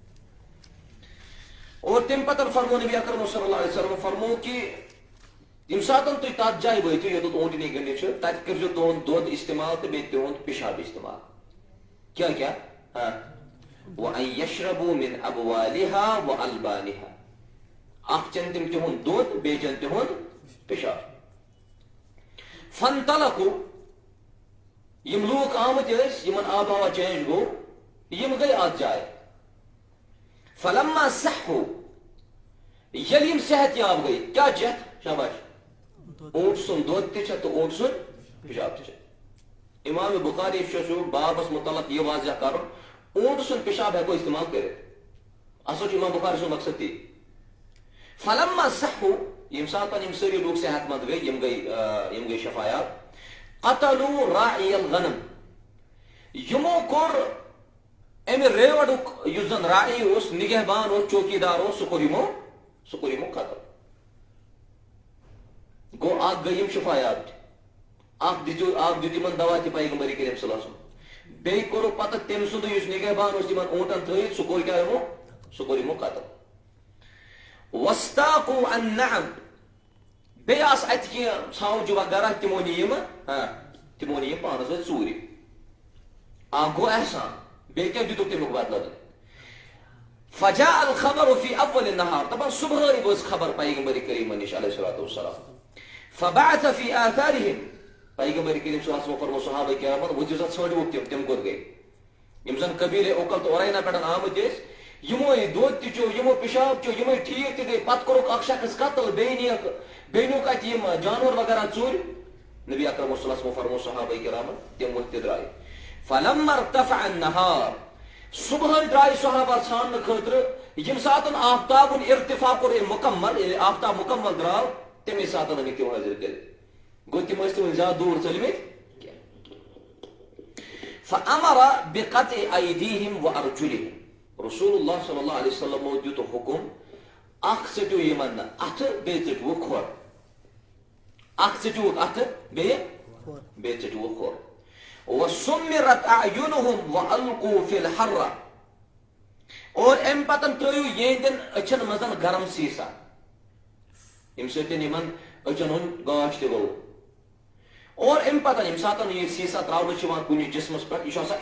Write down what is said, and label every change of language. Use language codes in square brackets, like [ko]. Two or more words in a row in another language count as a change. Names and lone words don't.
[ks] اور تم پتر فرمو نبی اکرم [ar] صلی اللہ علیہ وسلم [ks] فرمو کہ یم ساتن تُہۍ تتھ جایہِ وٲتِو یوٚتَتھ اونٹنی گٔنڈِتھ چھُ تتہِ کٔرزیٚو تُہُنٛد دۄد استعمال تہٕ بیٚیہِ تِہُنٛد پِشاب استعمال کیٛاہ کیٛاہ [ar] وَأَن يَشْرَبُوا مِنْ أَبْوَالِهَا وَأَلْبَانِهَا [ks] اکھ چن تم تِہُنٛد دۄد بیٚیہِ چن تِہُنٛد پِشاب فَانطَلَقُوا یم لوٗکھ آمٕتۍ ٲسۍ یمن آب ہوا چینج گوٚو یم گٔے اتھ جایہِ [ar] فلما صحوا [ks] ییٚلہِ یم صحت یاب گٔے کیٛاہ چیٚتھ شاباش اونٹ سُنٛد دۄد تہِ چھِ تہٕ اونٹ سُنٛد پِشاب تہِ چھِ امام بخاری چھُ بابس متعلق یہ واضح کرُن اونٹ سُنٛد پِشاب ہیٚکو استعمال کٔرِتھ اصل چھُ امام بخاری سُنٛد مقصد تی [ar] فلما صحوا [ks] یم ساتن یم سٲری لوٗکھ صحت مند گٔے یم گٔے شفایاب [ar] قتلوا راعي الغنم [ks] یمو کوٚر امہِ ریوڈُک یُس زن راعی اوس نگہبان اوس چوکیدار اوس سُہ کوٚر یمو قتل گوٚو اکھ گٔے یم شفایاب تہِ اکھ دیُت یمن دوا تہِ پیغمبر کریم [ar] صلی اللہ علیہ وسلم [ks] بیٚیہِ کوٚرُکھ پتہٕ تٔمۍ سُنٛد یُس نگہبان اوس یمن اونٹن تھٲیِتھ سُہ کوٚر کیٛاہ سُہ کوٚر یمو قتل [ar] واستاقوا النعم [ks] بیٚیہِ آسہٕ اتہِ کینٛہہ ژھاوجہِ وغیرہ تِمو نی یم پانس سۭتۍ ژوٗرِ اکھ گوٚو احسان بیٚیہِ کیٛاہ دِتُکھ تمیُک بدلہٕ [ar] فجاء الخبر في اول النهار [ks] دپان صبحٲے وٲژ خبر پیغمبر کریٖمن نِش [ar] علیہ الصلوۃ والسلام فبعث في آثارهم [ks] پیغمبر کریم [ar] صلی اللہ علیہ وسلم [ks] فرمو صحابہ کرامن ؤتھِو سا ژھٲنٛڈِوُکھ تِم کوٚت گٔے یم زن قبیلے اوکل تہٕ اورائنا پٮ۪ٹھ آمٕتۍ ٲسۍ یموے دۄد تہِ چیوٚو یمو پِشاب چیوٚو یمے ٹھیٖک تہِ گٔے پتہٕ کوٚرُکھ اکھ شخص قتل بیٚیہِ نیوٗکھ اتہِ یم جانور وغیرہ ژوٗرِ نبی اکرم [ar] صلی اللہ علیہ وسلم [ks] فرمو صحابہ کرامن تِم ؤتھۍ تہِ درٛاے [ar] فلما ارتفع النهار [ks] صبح درائے صحابہ ژھانڈنہ خاطر یم ساتن آفتاب ارتفاع کور مکمل یعنی آفتاب مکمل دراو تمی ساتن ہمیں تم حاضر کر گو تم تم زیادہ دور چلمت [ar] فامر بقطع ایدیہم وارجلہم رسول اللہ صلی اللہ علیہ وسلم [ks] دیت حکم اخ ژٹو یمن اتھ بیٚیہِ ژٹوُکھ کھۄر اخ ژٹوُکھ اتھ بیٚیہِ ژٹوُکھ کھۄر [ar] وسمرت اعینہم والقوا فی الحر [ks] اور ام پتن ترٲیِو یہندین أچھن منٛز گرم سیٖسا یم سۭتۍ یمن أچھن ہُنٛد گاش تہِ گوٚو اور ام پتن یم ساتن یہ سیٖسا تراونہٕ چھُ یِوان کُنہِ جسمس پٮ۪ٹھ یہِ چھُ آسان